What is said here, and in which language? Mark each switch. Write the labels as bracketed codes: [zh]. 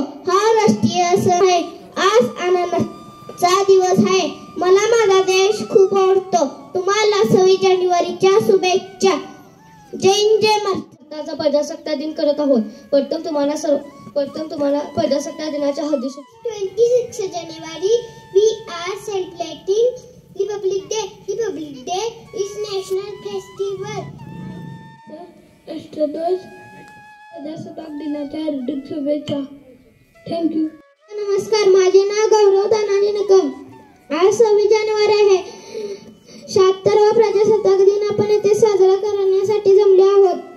[mr] हा राष्ट्रीय सण आहे. आज आनंदाचा दिवस आहे. मला माझा देश खूप आवडतो. तुम्हाला 26 जानेवारीच्या शुभेच्छा. जय हिंद, जय महाराष्ट्र. प्रजासत्ताक दिन करत आहोत. प्रथम तुम्हाला प्रजासत्ताक दिनाच्या हार्दिक शुभेच्छा. [en] 26 जानेवारी we are celebrating Republic Day. Republic Day is national festival. [mr] राष्ट्रध्वज प्रजासत्ताक दिनाच्या हार्दिक शुभेच्छा. [en] Thank you. [mr] नमस्कार. माझे नाव गौरव धनाजी निकम. आज 26 जानेवारी आहे. 76वा प्रजासत्ताक दिन आपण येथे साजरा करण्यासाठी जमले आहोत.